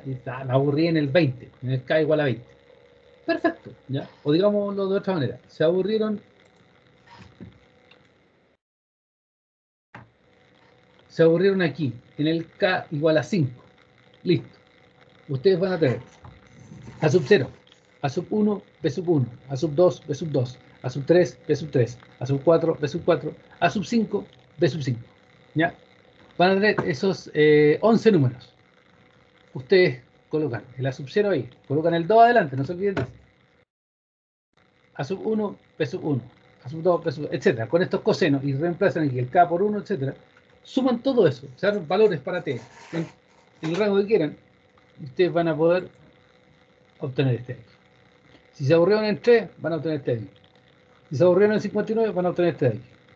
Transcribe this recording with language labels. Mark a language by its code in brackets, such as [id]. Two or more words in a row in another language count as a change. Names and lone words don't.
[es] Y me aburrí en el 20, en el k igual a 20. Perfecto, ¿ya? O digámoslo de otra manera, se aburrieron aquí, en el k igual a 5. Listo. Ustedes van a tener a sub 0, a sub 1, b sub 1, a sub 2, b sub 2, a sub 3, b sub 3, a sub 4, b sub 4, a sub 5, b sub 5. ¿Ya? Van a tener esos 11 números. Ustedes colocan el a sub 0 ahí, colocan el 2 adelante, no se olviden de eso. A sub 1, b sub 1, a sub 2, b sub 2, etc. Con estos cosenos y reemplazan aquí el k por 1, etc. Suman todo eso, o sea, valores para t en el rango que quieran, y ustedes van a poder obtener este aquí. Si se aburrieron en 3, van a obtener este aquí. Si se aburrieron en 59, van a obtener este de aquí.